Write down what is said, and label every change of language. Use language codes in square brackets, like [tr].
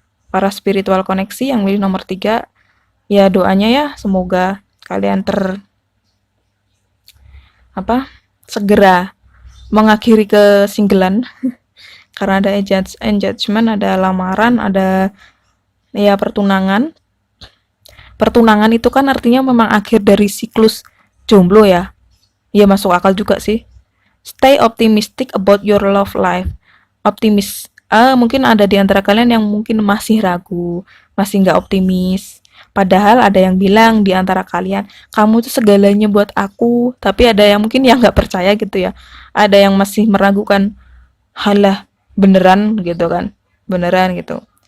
[id] Para spiritual koneksi yang milih nomor 3, ya doanya ya semoga kalian segera mengakhiri kesinggelan. Karena ada engagement, ada lamaran, ada ya pertunangan. Pertunangan itu kan artinya memang akhir dari siklus jomblo ya. Ya masuk akal juga sih. [en] Stay optimistic about your love life. [id] Optimis. Mungkin ada di antara kalian yang mungkin masih ragu, masih nggak optimis. Padahal ada yang bilang di antara kalian, kamu tuh segalanya buat aku. Tapi ada yang mungkin yang nggak percaya gitu ya. Ada yang masih meragukan, halah beneran gitu kan, beneran gitu.